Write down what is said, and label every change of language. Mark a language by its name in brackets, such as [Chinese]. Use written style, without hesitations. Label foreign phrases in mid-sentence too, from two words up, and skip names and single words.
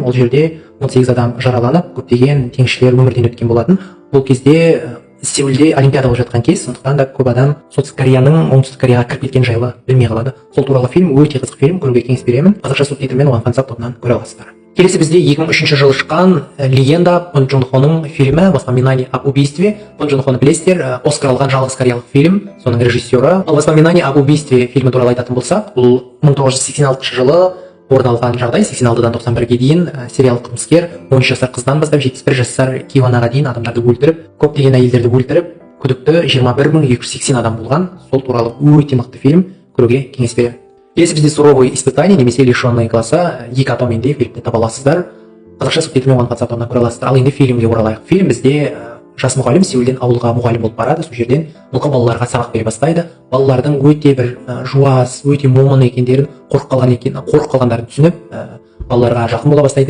[Kazakh] Ол жерде 18 адам жараланып, көптеген теңізшілер өмірден өткен болатын. Бұл кезде Сеулде олимпиада болып жатқан кез, сондықтан да көп адам солтүстік Кореяның оңтүстік Кореяға кіріп кеткен жайлы білмей қалады. Сол туралы фильм өте қызық фильм, көруге кеңес беремін. Қазақша субтитрмен оған фансап тобынан көре аласыздар. Келесі бізде 2003 жылы шыққан Легенда Пон Джун Хоның фильмі «Воспоминания об убийстве». Пон Джун Хоны білесіздер, Оскар алған жалғыз кореялық фильм, соның режиссері. Ал «Воспоминания об убийстве» фильмі туралы айтатын болсақ, бұл 1986 жылы орын алған жағдай. 86-дан 91-ге дейін сериялық қылмыскер 13 жасар қыздан бастап 71 жасар Киванаға дейін адамдарды өлтіріп, көптеген әйелдерді өлтіріп, күдікті 21280 адам болған. Сол туралы өте мықты фильм, көруге кеңес беремін. Келесі бізде «Суровые испытания» немесе «Лишенные глаза» екі атауменде фильмді таба аласыздар. Қазақша субтитрмен оған фансап тобынан көре аласыздар. Ал енді фильмге оралайық. Фильм бізде жас мұғалім Сеулден ауылға мұғалім болып барады. Сол жерден мұқы балаларға сабақ бере бастайды. Балалардың өте бір жуас, өте момын екендерін, қорқып қалғандарын түсініп, балаларға жақын бола бастайды.